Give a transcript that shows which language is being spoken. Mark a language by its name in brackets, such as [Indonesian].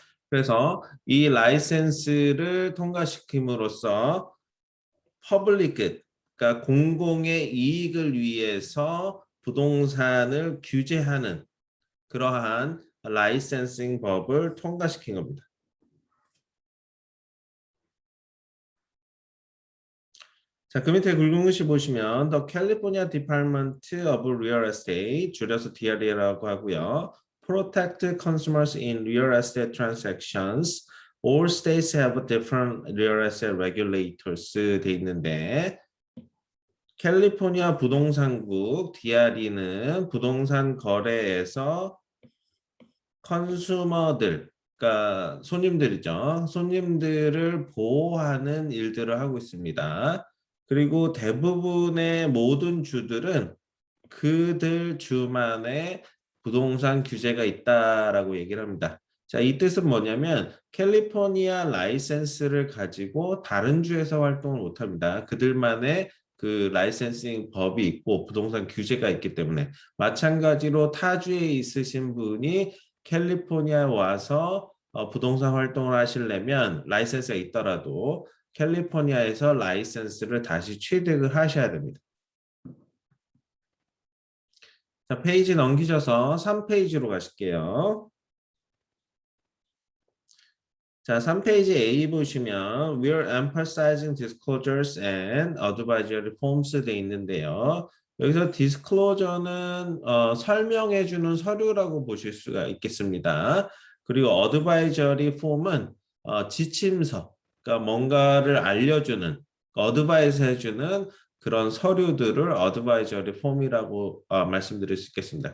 [Korean] 그래서 이 라이센스를 통과시킴으로써 퍼블릭 굿, 그러니까 공공의 이익을 위해서 부동산을 규제하는 그러한 라이센싱 법을 통과시킨 겁니다. 자, 그 밑에 굵은 글씨 보시면 [English] The California Department of Real Estate, [Korean] 줄여서 DRE라고 하고요. [English] Protect consumers in real estate transactions. All states have different real estate regulators [Korean] 돼 있는데 캘리포니아 부동산국 DRE는 부동산 거래에서 컨슈머들, 그러니까 손님들이죠. 손님들을 보호하는 일들을 하고 있습니다. 그리고 대부분의 모든 주들은 그들 주만의 부동산 규제가 있다라고 얘기를 합니다. 자, 이 뜻은 뭐냐면 캘리포니아 라이센스를 가지고 다른 주에서 활동을 못합니다. 그들만의 그 라이센싱 법이 있고 부동산 규제가 있기 때문에 마찬가지로 타주에 있으신 분이 캘리포니아에 와서 부동산 활동을 하시려면 라이센스가 있더라도 캘리포니아에서 라이센스를 다시 취득을 하셔야 됩니다. 자, 페이지 넘기셔서 3페이지로 가실게요. 자, 3페이지 A 보시면 [English] We're emphasizing disclosures and advisory forms [Korean] 돼 있는데요. 여기서 disclosure는 설명해주는 서류라고 보실 수가 있겠습니다. 그리고 advisory form은 지침서, 그러니까 뭔가를 알려주는, 어드바이스 해주는 그런 서류들을 advisory form이라고 말씀드릴 수 있겠습니다.